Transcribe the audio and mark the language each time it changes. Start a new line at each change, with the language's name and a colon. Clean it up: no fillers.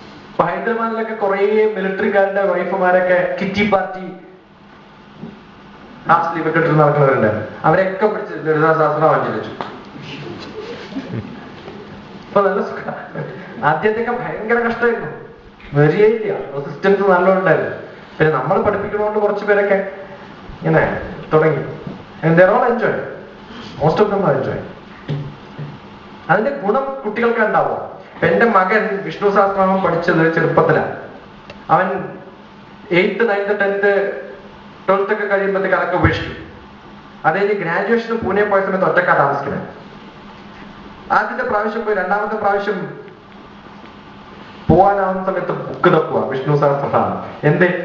Malayalam: ഇപ്പൊ ഹൈദരാബാദിലൊക്കെ കുറെ മിലിറ്ററിക്കാരുടെ വൈഫുമാരൊക്കെ kitty party half sleeve ഒക്കെ ഇട്ട് നടക്കുന്നവരുണ്ടായിരുന്നു. അവരെയൊക്കെ പിടിച്ച് ലളിതാ സഹസ്രനാമം ചൊല്ലിച്ചു. ഇപ്പൊ നല്ല സുഖ. ആദ്യത്തൊക്കെ ഭയങ്കര കഷ്ടമായിരുന്നു, വരികയില്ല, റെസിസ്റ്റൻസ് നല്ലോണ്ടായിരുന്നു. പിന്നെ നമ്മൾ പഠിപ്പിക്കണോണ്ട് കുറച്ച് പേരൊക്കെ ഇങ്ങനെ തുടങ്ങി.
English: And they're all enjoying. Most of them are enjoying.
Malayalam: അതിന്റെ ഗുണം കുട്ടികൾക്ക് ഉണ്ടാവുക. എന്റെ മകൻ വിഷ്ണു സഹസ്രനാമം പഠിച്ചത് ചെറുപ്പത്തിലാണ്. അവൻ 8th, 9th, 10th, 12th ഒക്കെ കഴിയുമ്പോഴത്തേക്ക് അതൊക്കെ ഉപേക്ഷിക്കും. അത് കഴിഞ്ഞ് ഗ്രാജുവേഷന് പൂനെ പോയ സമയത്ത് ഒറ്റക്കാ താമസിക്കുന്നത്. ആദ്യത്തെ പ്രാവശ്യം പോയി, രണ്ടാമത്തെ പ്രാവശ്യം പോവാനാവുന്ന സമയത്ത് ബുക്ക് തപ്പുക വിഷ്ണു സഹസ്രനാമം. എന്തേ?